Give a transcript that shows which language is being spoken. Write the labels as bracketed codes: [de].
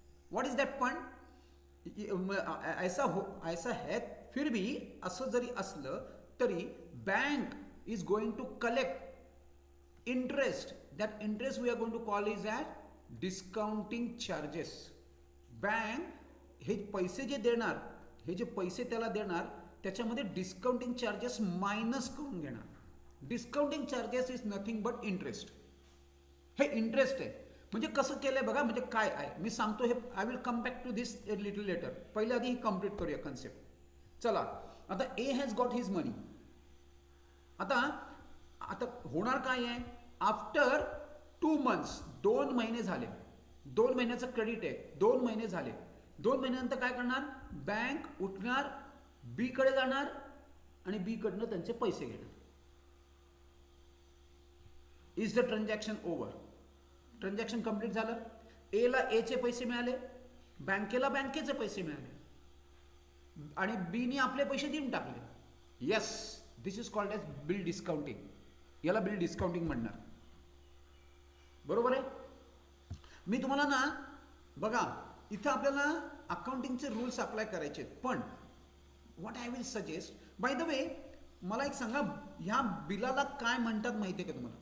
[en] what is that [mr] पण? [hi] ऐसा है फिर भी [mr] असं जरी असलं तरी [en] Bank is going to collect interest. That interest we are going to call is at discounting charges. [mr] Bank हे पैसे जे देणार, हे जे पैसे त्याला देणार त्याच्यामध्ये डिस्काउंटिंग चार्जेस मायनस करून घेणार. [en] Discounting charges is nothing but interest. [mr] हे इंटरेस्ट आहे. म्हणजे कसं केलंय बघा, म्हणजे काय आहे मी सांगतो. हे [en] I will come back to this little letter. [mr] पहिले आधी ही कम्प्लीट करूया कन्सेप्ट. चला आता [en] A has got his money. [mr] आता होणार काय आहे? [en] after 2 months [mr] 2 महिने झाले, 2 महिन्याचं क्रेडिट आहे, 2 महिने झाले. 2 महिन्यानंतर काय करणार? बँक उठणार, बी कडे जाणार आणि बी कडनं त्यांचे पैसे घेणार. [en] Is the transaction over? [mr] Transaction complete झालं. ए ला ए चे पैसे मिळाले, बँकेला बँकेचे पैसे मिळाले आणि बीने आपले पैसे देऊन टाकले. [en] Yes, this is called as bill discounting. [mr] याला बिल डिस्काउंटिंग म्हणणार. बरोबर आहे? मी तुम्हाला ना बघा इथं आपल्याला अकाउंटिंगचे रूल्स अप्लाय करायचे आहेत. पण [en] what I will suggest, by the way [mr] मला एक सांगा, ह्या बिलाला काय म्हणतात माहिती आहे का तुम्हाला?